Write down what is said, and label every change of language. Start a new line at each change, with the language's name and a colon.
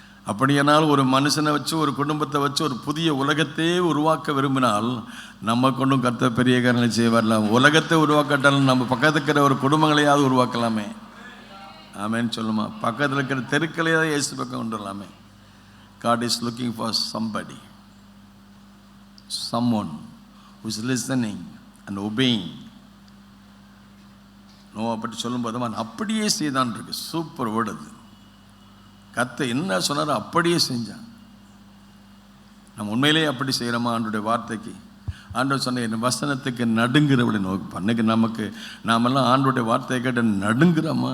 Tamil: அப்படியானால் ஒரு மனுஷனை வச்சு, ஒரு குடும்பத்தை வச்சு ஒரு புதிய உலகத்தையே உருவாக்க விரும்பினால் நம்ம கொண்டும் கர்த்தர் பெரிய காரியங்களை செய்ய வரலாம். உலகத்தை உருவாக்கட்டாலும் நம்ம பக்கத்தில் இருக்கிற ஒரு குடும்பங்களையாவது உருவாக்கலாமே. ஆமேன்னு சொல்லுமா? பக்கத்தில் இருக்கிற தெருக்களையாவது இயேசு பக்கம் கொண்டு வரலாமே.
English: God is looking for somebody, someone who is listening and obeying.
Tamil: Noah பற்றி சொல்லும்போது அவன் அப்படியே செய்தான் இருக்கு.
English: super word
Tamil: அது. கர்த்தர் என்ன சொன்னாரோ அப்படியே செஞ்சான். நம்ம உண்மையிலேயே அப்படி செய்கிறோமா? ஆண்டோடைய வார்த்தைக்கு, ஆண்டவர் சொன்ன என் வசனத்துக்கு நடுங்கிறவளை நோக்கி. அன்னைக்கு நாமெல்லாம் ஆண்டோடைய வார்த்தையை கேட்டு நடுங்குறோமா?